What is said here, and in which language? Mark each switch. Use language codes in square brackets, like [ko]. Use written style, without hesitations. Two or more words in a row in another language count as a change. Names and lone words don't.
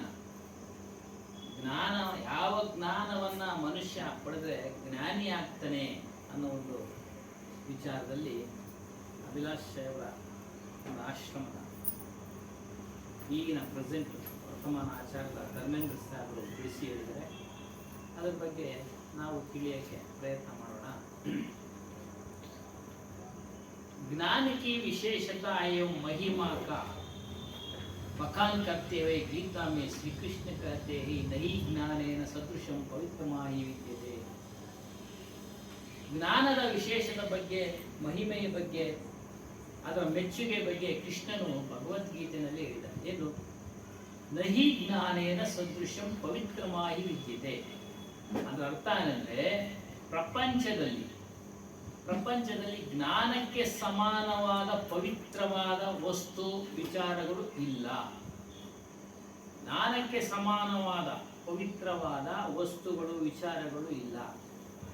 [kn] ಜ್ಞಾನ, ಯಾವ ಜ್ಞಾನವನ್ನ ಮನುಷ್ಯ ಪಡೆದ್ರೆ ಜ್ಞಾನಿ ಆಗ್ತಾನೆ ಅನ್ನೋ ಒಂದು ವಿಚಾರದಲ್ಲಿ ಅಭಿಲಾಷ್ ಸಾಹೇಬರ ಒಂದು ಆಶ್ರಮದ ಈಗಿನ ಪ್ರೆಸೆಂಟ್ ವರ್ತಮಾನ ಆಚಾರ್ಯರ ಧರ್ಮೇಂದ್ರ ಸಾಹೇಬರು ತಿಳಿಸಿ ಹೇಳಿದರೆ, ಅದರ ಬಗ್ಗೆ ನಾವು ತಿಳಿಯೋಕ್ಕೆ ಪ್ರಯತ್ನ ಮಾಡೋಣ. [hi] ज्ञान की विशेषता एवं महिमा का बखान करते हुए गीता में श्री कृष्ण कहते हैं, [sa] नहीं ज्ञानेन सदृशं पवित्रमाहि विद्यते. [kn] ಜ್ಞಾನದ ವಿಶೇಷದ ಬಗ್ಗೆ, ಮಹಿಮೆಯ ಬಗ್ಗೆ, ಅದರ ಮೆಚ್ಚುಗೆ ಬಗ್ಗೆ ಕೃಷ್ಣನು ಭಗವದ್ಗೀತೆಯಲ್ಲಿ ಹೇಳಿದ ಏನು? [sa] ನಹಿ ಜ್ಞಾನೇನ ಸದೃಶಂ ಪವಿತ್ರಮಾಹಿ ವಿದ್ಯತೆ. [kn] ಅದರ ಅರ್ಥ ಏನಂದ್ರೆ, ಪ್ರಪಂಚದಲ್ಲಿ ಜ್ಞಾನಕ್ಕೆ ಸಮಾನವಾದ ಪವಿತ್ರವಾದ ವಸ್ತು ವಿಚಾರಗಳು ಇಲ್ಲ. ಜ್ಞಾನಕ್ಕೆ ಸಮಾನವಾದ ಪವಿತ್ರವಾದ ವಸ್ತುಗಳು ವಿಚಾರಗಳು ಇಲ್ಲ.